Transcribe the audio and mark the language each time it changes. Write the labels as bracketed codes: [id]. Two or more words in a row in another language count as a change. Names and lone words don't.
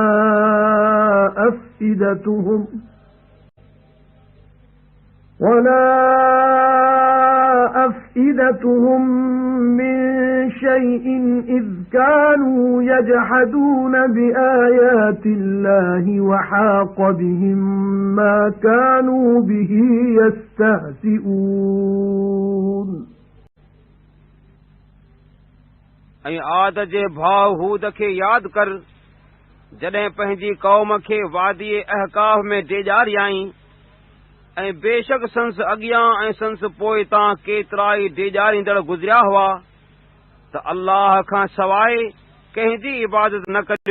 [ar] أفئدتهم من شيء إذ كانوا يجحدون بآيات الله وحاق بهم ما كانوا به يستهزئون [sd] ऐं आद जे भाउ हूद खे यादि कर जॾहिं पंहिंजी क़ौम खे वादी अहकाफ में डेॼारियाई ऐं बेशक संस अॻियां ऐं संस पोइ तां केतिरा ई डेॼारींदड़ गुज़रिया हुआ त अल्लाह खां सवाइ कंहिंजी इबादत न करियो।